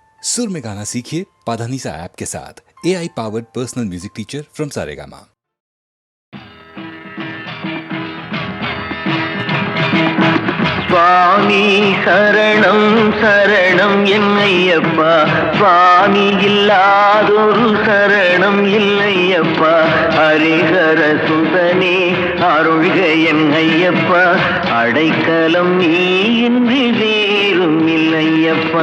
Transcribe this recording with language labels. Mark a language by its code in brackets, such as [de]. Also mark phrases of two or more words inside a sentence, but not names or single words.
[hi] सुर में गाना सीखिए पाधानीसा ऐप के साथ। [en] AI powered personal music teacher from Saregama. [ta] சுவாமி சரணம் சரணம் என்னையப்பா, சுவாமி இல்லாதொரு சரணம் இல்லையப்பா. ஹரிஹர சுதனே அருள்க என்னையப்பா, அடைக்கலம் நீ இன்றி வேறும் இல்லையப்பா.